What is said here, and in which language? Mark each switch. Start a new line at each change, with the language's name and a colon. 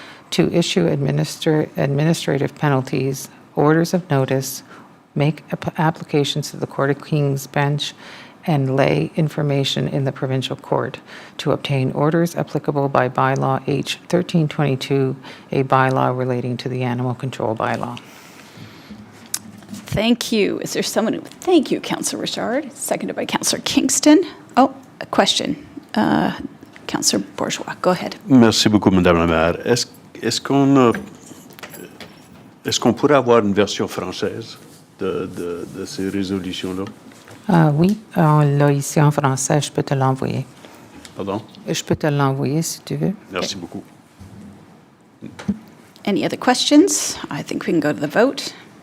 English: to issue administrative penalties, orders of notice, make applications to the Court of King's Bench, and lay information in the provincial court, to obtain orders applicable by bylaw H 1322, a bylaw relating to the animal control bylaw. Thank you. Is there someone who, thank you, Councillor Richard, seconded by Councillor Kingston. Oh, a question. Councillor Bourgeois, go ahead.
French: Merci beaucoup, Madame la Maire. Est-ce qu'on pourrait avoir une version française de ces résolutions-là? Oui, on l'a ici en français, je peux te l'envoyer. Pardon? Je peux te l'envoyer si tu veux. Merci beaucoup.
English: Any other questions? I think we can go to the vote.